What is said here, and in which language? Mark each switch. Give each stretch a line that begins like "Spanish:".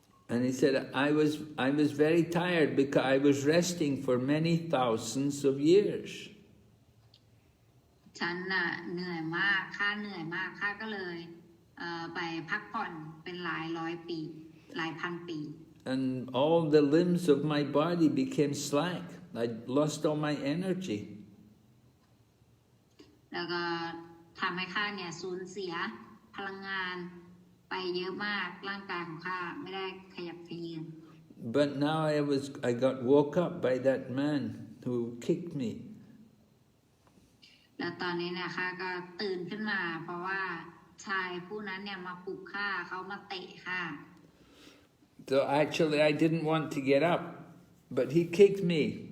English: And he said, I was very tired because I was resting for many thousands of years.
Thai: ฉันน่ะเหนื่อยมากข้าเหนื่อยมากข้าก็เลยไปพักผ่อนเป็นหลายร้อยปีหลายพันปี
English: And all the limbs of my body became slack. I lost all my energy.
Thai: แล้วก็ทำให้ข้าเนี่ยสูญเสียพลังงานไปเยอะมากร่างกายของข้าไม่ได้ขยับเขยื้อน
English: But now I got woke up by that man who kicked me.
Thai: แล้วตอนนี้เนี่ยข้าก็ตื่นขึ้นมาเพราะว่าชายผู้นั้นเนี่ยมาปลุกข้าเขามาเตะข้า
English: So actually I didn't want to get up, but he kicked me.